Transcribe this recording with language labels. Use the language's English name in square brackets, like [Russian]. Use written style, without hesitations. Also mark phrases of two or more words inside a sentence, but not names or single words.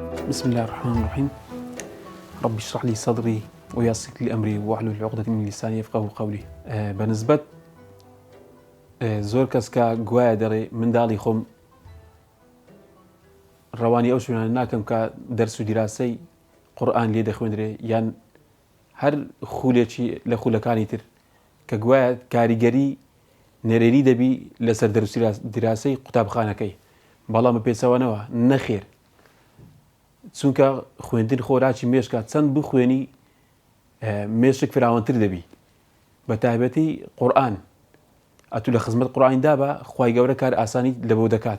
[Arabic] بسم الله الرحمن الرحيم. رب اشرح لي صدري ويسر لي أمري واحلل عقدة من لساني يفقهوا قولي. [Central Kurdish] بنسبة زۆر کەس کە گوایە دەڵێ منداڵی خۆم ڕەوانی ئەو شوێنانە ناکەم کە دەرس و دیراسەی قورئان لێ دەخوێندرێ یان هەر خولێکی لە خولەکانی تر کە گوایە کاریگەری نێرێری دەبی لەسەر دەرس و دیراسەی قوتابخانەکەی، بەڵام بە پێچەوانەوە نەخێر، چونکە خوێندن خۆراکی مێشکە چەند بخوێنی مێشک فراوانتر دەبی، بە تایبەتی قورئان ئەتو لە خزمەت قورئاندا بە خوای گەورە کار ئاسانی لەبەوە دەکاتن.